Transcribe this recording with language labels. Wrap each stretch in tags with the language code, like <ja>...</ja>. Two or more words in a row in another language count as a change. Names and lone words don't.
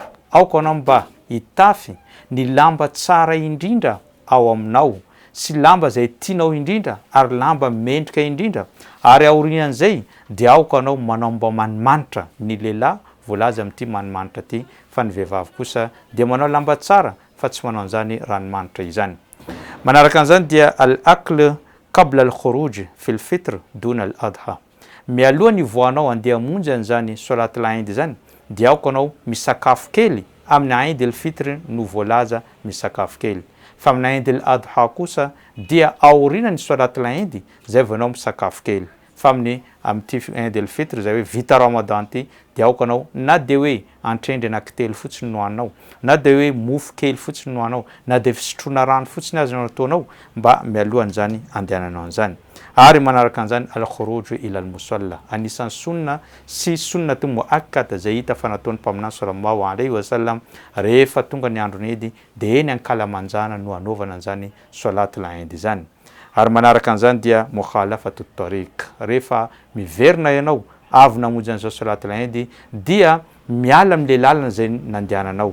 <mg>Aoka anao mba hitafy ny lamba tsara indrindra ao aminao, sy lamba zay tianao indrindra ary lamba mendrika indrindra, ary aorian'izay dia aoka anao manao mba manimanitra. Ny lehilahy voalaza amin'ity manimanitra ty, fa ny vehivavy kosa dia manao lamba tsara fa tsy manao an'izany ranomanitra izany. Manaraka an'izany dia</mg> <ar>الأكل قبل الخروج في الفطر دون الأضحى.</ar> <mg>Mialohany voanao andeha hamonjy an'izany</mg> <ar>صلاة العيد</ar> <mg>zany dia aoka anao misakafo kely amin'ny Eid al-Fitr no voalaza misakafo kely. Fa amin'ny Eid al-Adha kosa dia aorian'ny</mg> <ar>صلاة العيد</ar> <mg>zay vao anao misakafo kely. Fa amin'ny Eid al-Fitr zay hoe vita Ramadan ty dia aoka anao na dia hoe antrendry anankitelo fotsiny no hanao, na dia hoe mofo kely fotsiny no hanao, na dia fisotroana rano fotsiny azy no ataonao mba mialohan'izany andehananao an'izany. Ary manaraka an'izany</mg> <ar>الخروج إلى المصلى,</ar> <mg>anisan'ny sunna sy</mg> <ar>سنة مؤكدة</ar> <mg>zay hita fa nataon'ny mpaminany</mg> <ar>صلى الله عليه وسلم</ar> <mg>rehefa tonga ny andron'ny Eid dia eny ankalamanjana no anaovana an'izany</mg> <ar>صلاة العيد</ar> <mg>zany. Ary manaraka an'izany dia</mg> <ar>مخالفة الطريق.</ar> <mg>Rehefa miverina ianao avy namonjy an'izao</mg> <ar>صلاة العيد</ar> <mg>dia miala amin'ilay lalana zay nandehananao.</mg>